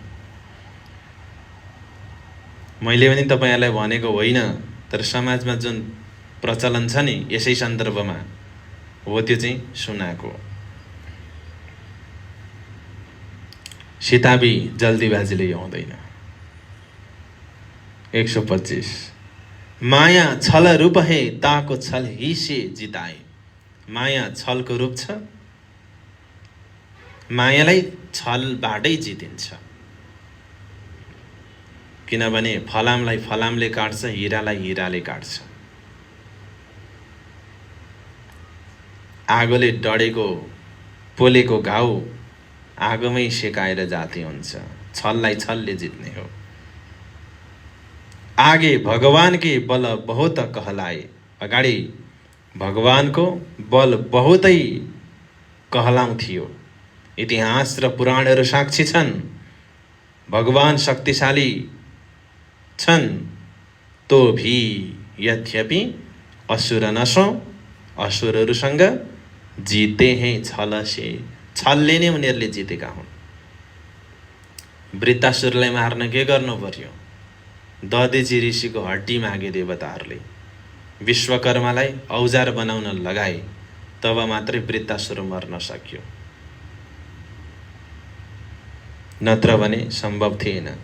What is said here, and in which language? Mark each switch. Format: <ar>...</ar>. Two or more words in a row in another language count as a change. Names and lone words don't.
<ne>मैले पनि तपाईहरुलाई भनेको होइन, तर समाजमा जुन प्रचलन छ नि यसै सन्दर्भमा हो त्यो चाहिँ सुनाएको। सिताबी जल्दीबाजीले हुँदैन। 125।</ne> <hi>माया छल रूप है, ताको छल ही से जिताए।</hi> <ne>माया छलको रूप छ, मायालाई छलबाटै जितिन्छ। किनभने फलामलाई फलामले काट्छ, हिरालाई हिराले काट्छ। आगोले डढेको पोलेको घाउ आगोमै सेकाएर जाती हुन्छ। छललाई छलले जित्ने हो।</ne> <hi>आगे भगवान के बल बहुत कहलाए।</hi> <ne>अगाडि भगवानको बल बहुतै कहलाउ थियो। इतिहास र पुराणहरू साक्षी छन्। भगवान शक्तिशाली छन्,</ne> <hi>तो भी यद्यपि असुर नसो, असुरहरूसँग जिते हैं छल से।</hi> <ne>छलले नै उनीहरूले जितेका हुन्। वृत्तासुरलाई मार्न के गर्नु पर्यो? दधेची ऋषिको हड्डी मागे देवताहरूले। विश्वकर्मालाई औजार बनाउन लगाए, तब मात्रै वृत्तासुर मर्न सक्यो, नत्र भने सम्भव थिएन।</ne>